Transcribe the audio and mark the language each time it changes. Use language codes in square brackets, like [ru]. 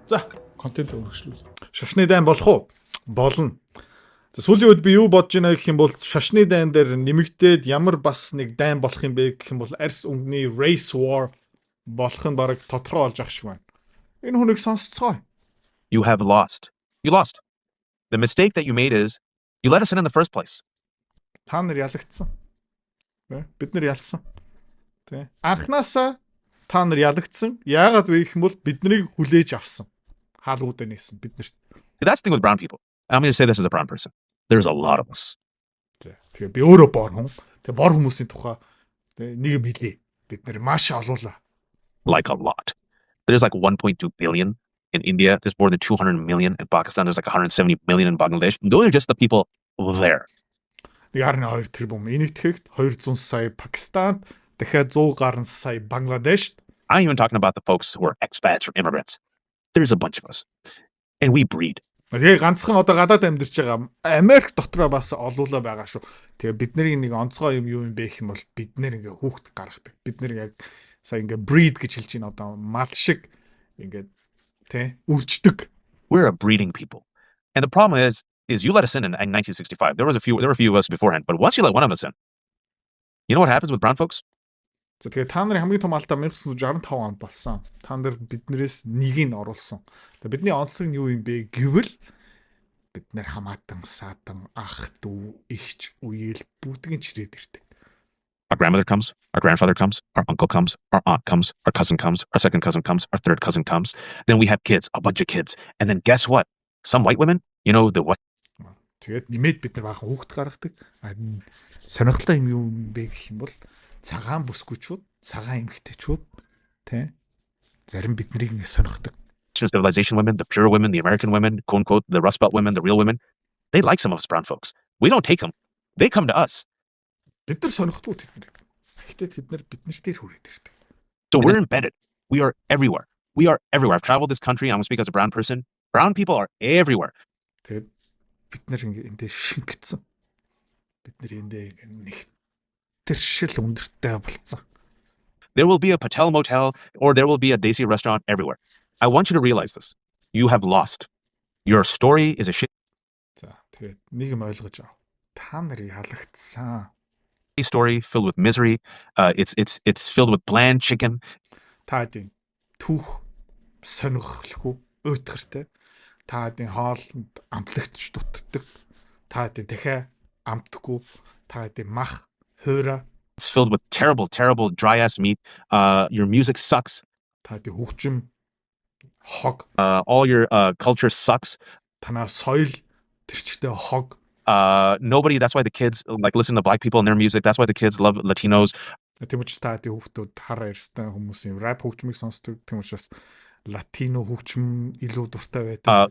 [mn] За, контент өргөжлүүл. Шашны дайн болох уу? Болно. Сүүлийн үед би юу бодож байна гэх юм бол шашны дайн дээр нэмэгдээд ямар бас нэг дайн болох юм бэ гэх юм бол арьс өнгөний race war болох нь бараг тодорхой болж ах шиг байна. Энэ хүнийг сонсцгоо. [en] You have lost. You lost. The mistake that you made is you let us in the first place. [mn] Та нар ялагдсан. Бид нар ялсан. Тэ. Анхнаасаа та нар ялагдсан. Яагаад вэ гэх юм бол биднийг хүлээж авсан. Хаалгуудаа нээсэн биднэрт. [en] That's the thing with brown people. I'm going to say this as a brown person. There's a lot of us. [mn] Тэгээ би өөрөө бор хүн. Тэгээ бор хүмүүсийн тухай нэг юм хэлээ. Бид нэр маш олуулаа. [en] Like a lot. There's like 1.2 billion in India. There's more than 200 million in Pakistan. There's like 170 million in Bangladesh. Those are just the people there. [mn] 1.2 тэрбум. Энийг тэгэхэд 200 сая Пакистанд, дахиад 100 гаруй сая Бангладешт. [en] I'm even talking about the folks who are expats or immigrants. There's a bunch of us. And we breed. [mn] Тэгээ ганцхан одоо гадаад амьдарч байгаа Америк дотроо бас олуулаа байгаа шүү. Тэгээ бидний нэг онцгой юм юу юм бэ гэх юм бол бид нэр ингээ хүүхд гаргадаг. Бид нэр яг сая ингээ breed гэж хэлж байна одоо мал шиг ингээ тэ үрждэг. [en] We're a breeding people. And the problem is you let us in 1965. There were a few of us beforehand, but once you let one of us in, you know what happens with brown folks? [mn] За тэгээ та нарын хамгийн том алдаа 1965 онд болсон. Та нар биднээс нэгийг оруулсан. Тэгээ бидний онцлог нь юу юм бэ гэвэл бид нэр хамаатан, саадан, ах, дүү, ихч, үеэл бүгдийг чирээд ирдэг. [en] Our grandmother comes, our grandfather comes, our uncle comes, our aunt comes, our cousin comes, our second cousin comes, our third cousin comes. Then we have kids, a bunch of kids. And then guess what? Some white women, you know the what? [mn] Тэгээд нэмээд бид нар баахан хүүхд гаргадаг. Сонирхолтой юм юу бэ гэх юм бол цагаан бүсгүүчүүд, цагаан эмэгтэйчүүд тэ зарим биднийг ингэ сонирхдаг. [en] Civilization women, the pure women, the American women, quote unquote, the Rust Belt women, the real women, they like some of us brown folks. We don't take them. They come to us. [mn] Бид нар сонирхдгүй тэд нар. Гэхдээ тэд нар биднээс дээр хүрээд ирдэг. [en] So we're embedded. We are everywhere. We are everywhere. I've traveled this country. I'm going to speak as a brown person. Brown people are everywhere. [mn] Тэгээд бид нар ингэ эндээ шингэцэн. Бид нар эндээ нэг тэршил өндөртэй болцсон. [en] There will be a Patel motel or there will be a Desi restaurant everywhere. I want you to realize this. You have lost. Your story is a shit. [mn] За, тэгээд нэг юм ойлгож ав. Та нар ялагдсан. [en] Story filled with misery. It's filled with bland chicken. [mn] Та хэдийн түүх сонирхолгүй өйтгөртэй. Та хэдийн хоолнд амтлагч дутдаг. Та хэдийн дахиад амтдаггүй. Та хэдийн мах хойроо. [en] It's filled with terrible dry ass meat. Your music sucks. [mn] Та хэдийн хөгжим хог. [en] All your culture sucks. [mn] Танаа соёл тэрчтэй хог. [en] Nobody, that's why the kids like listen to black people and their music. That's why the kids love Latinos. [mn] Тийм учраас та хэдийн хүүхдүүд хараа ярьстай хүмүүсийн рэп хөгжмийг сонсдог. Тийм учраас Latino хөгжим илүү дуртай байдаг.